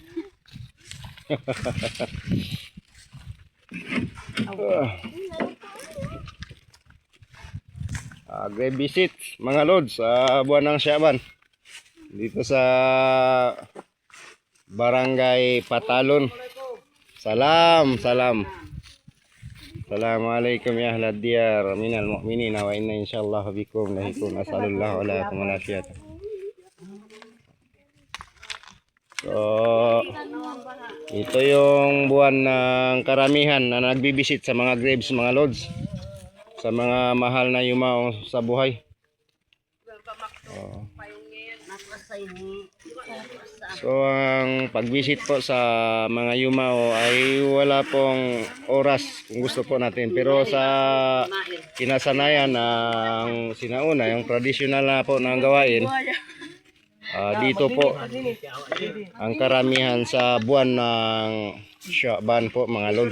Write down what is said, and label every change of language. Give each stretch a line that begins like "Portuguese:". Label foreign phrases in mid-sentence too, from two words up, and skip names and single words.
English: Great visit
Filipino: mga lods sa buwan ng Syaban dito sa Barangay Patalon. Salam.
Arabic: السلام عليكم يا أهل الديار من المؤمنين وإنا إن شاء الله بكم لاحقون أسأل الله عليكم ورحمة الله.
Filipino: So ito yung buwan ng karamihan na nagbibisit sa mga graves mga lods, sa mga mahal na yumao sa buhay. So ang pagbisit po sa mga yumao ay wala pong oras kung gusto po natin, pero sa kinasanayan ng sinauna, yung traditional na po ng gawain, dito po ang karamihan sa buwan ng Syaban po mga lods.